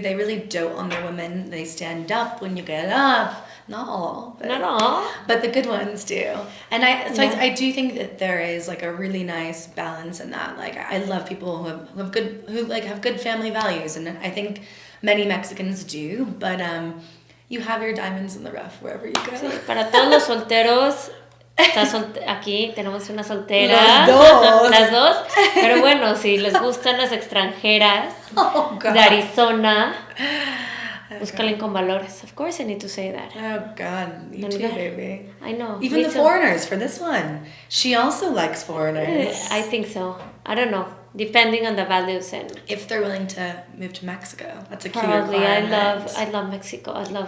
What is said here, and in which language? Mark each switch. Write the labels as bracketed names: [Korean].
[English] They really dote on their women. They stand up when you get up. Not all. But the good ones do. And I do think that there is like a really nice balance in that. Like I love people who have good family values, and I think many Mexicans do, but you have your diamonds in the rough wherever you go. [Spanish] Sí, para todos los solteros, aquí tenemos una soltera. Las dos. Pero bueno, si les gustan las extranjeras de Arizona, búscalen con valores. [English] Of course I need to say that. Oh God, you too, baby. I know. Even the foreigners for this one. She also likes foreigners. I think so. I don't know. Depending on the values and if they're willing to move to Mexico, that's a key probably. requirement. I love Mexico. I love